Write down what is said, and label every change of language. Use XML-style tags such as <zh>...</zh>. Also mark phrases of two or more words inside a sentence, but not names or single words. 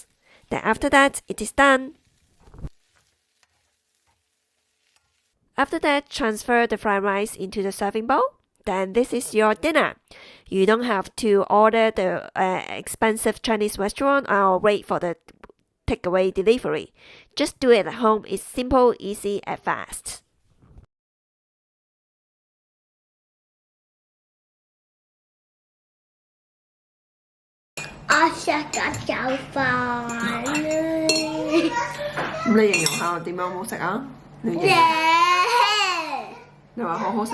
<en>Then after that, it is done. After that, transfer the fried rice into the serving bowl. Then this is your dinner. You don't have to order the expensive Chinese restaurant or wait for the takeaway delivery. Just do it at home. It's simple, easy, and fast.</en> <yue>我食緊有飯咁你形容下點樣好食啊？你話好好食？</yue>